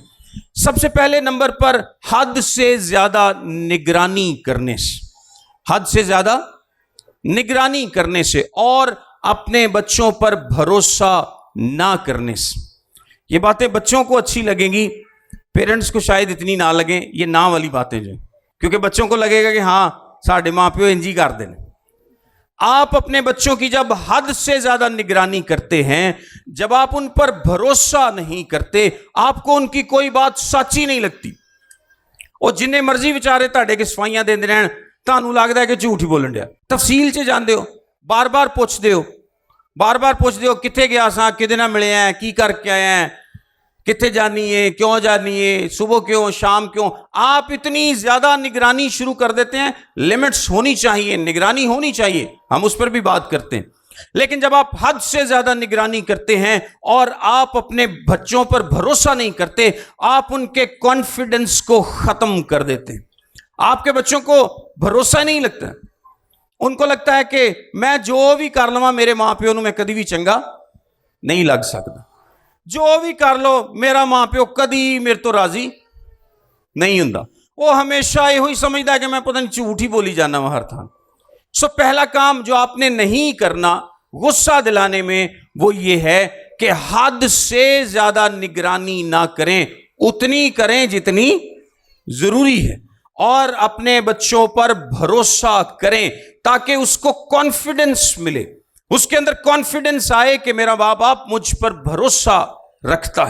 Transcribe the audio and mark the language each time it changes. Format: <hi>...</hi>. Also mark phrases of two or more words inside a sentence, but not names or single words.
<ur>سب سے پہلے نمبر پر حد سے زیادہ نگرانی کرنے سے، حد سے زیادہ نگرانی کرنے سے اور اپنے بچوں پر بھروسہ نہ کرنے سے. یہ باتیں بچوں کو اچھی لگیں گی، پیرنٹس کو شاید اتنی نہ لگیں. یہ نہ والی باتیں جو، کیونکہ بچوں کو لگے گا کہ ہاں</ur> <pa>ساڈے ماں پیو انجی کر دیں.</pa> <ur>آپ اپنے بچوں کی جب حد سے زیادہ نگرانی کرتے ہیں، جب آپ ان پر بھروسہ نہیں کرتے، آپ کو ان کی کوئی بات سچی نہیں لگتی.</ur> <pa>وہ جنہیں مرضی بیچارے تہاڈے کے صفائیاں دیندے رہن، تانوں لگدا ہے کہ جھوٹ ہی بولن ڈیا. تفصیل چ جاندے ہو، بار بار پوچھدے ہو کتھے گیا ساں، کدے نال ملے ہیں، کی کر کے آیا ہیں، کتھے جانی ہے، کیوں جانی ہے، صبح کیوں، شام کیوں.</pa> <ur>آپ اتنی زیادہ نگرانی شروع کر دیتے ہیں. لمٹس ہونی چاہیے، نگرانی ہونی چاہیے، ہم اس پر بھی بات کرتے ہیں. لیکن جب آپ حد سے زیادہ نگرانی کرتے ہیں اور آپ اپنے بچوں پر بھروسہ نہیں کرتے، آپ ان کے کانفیڈنس کو ختم کر دیتے ہیں. آپ کے بچوں کو بھروسہ نہیں لگتا. ان کو لگتا ہے کہ</ur> <pa>میں جو بھی کر لواں میرے ماں پیو نوں میں کدی بھی چنگا نہیں لگ سکتا. جو بھی کر لو میرا ماں پیو کدی میرے تو راضی نہیں ہوندا.</pa> <ur>وہ ہمیشہ یہ سمجھتا ہے کہ میں پتہ نہیں جھوٹ ہی</ur> <pa>بولی جانا ہوں ہر تھان.</pa> <ur>سو پہلا کام جو آپ نے نہیں کرنا غصہ دلانے میں وہ یہ ہے کہ حد سے زیادہ نگرانی نہ کریں، اتنی کریں جتنی ضروری ہے، اور اپنے بچوں پر بھروسہ کریں تاکہ اس کو کانفیڈنس ملے، اس کے اندر کانفیڈنس آئے کہ میرا ماں باپ مجھ پر بھروسہ رکھتا ہے.</ur>